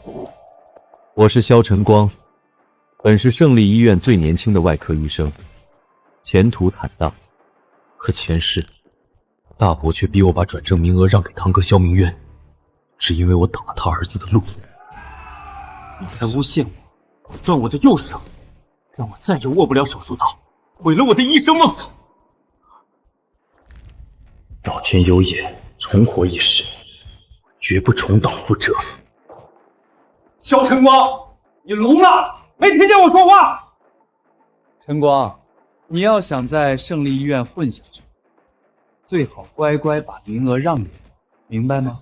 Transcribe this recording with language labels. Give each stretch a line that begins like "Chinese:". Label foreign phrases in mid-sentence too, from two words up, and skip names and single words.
Chinese: 我是肖晨光，本是胜利医院最年轻的外科医生，前途坦荡。可前世，大伯却逼我把转正名額讓給堂哥肖明淵，只因為我擋了他兒子的路。你在誣陷我，斷我的右手，讓我再也握不了手術刀，毀了我的醫生夢。老天有眼，重活一世，絕不重蹈覆轍。肖晨光，你聾了？沒聽見我說話？晨光，你要想在勝利醫院混下去，最好乖乖把名額讓給我，明白嗎？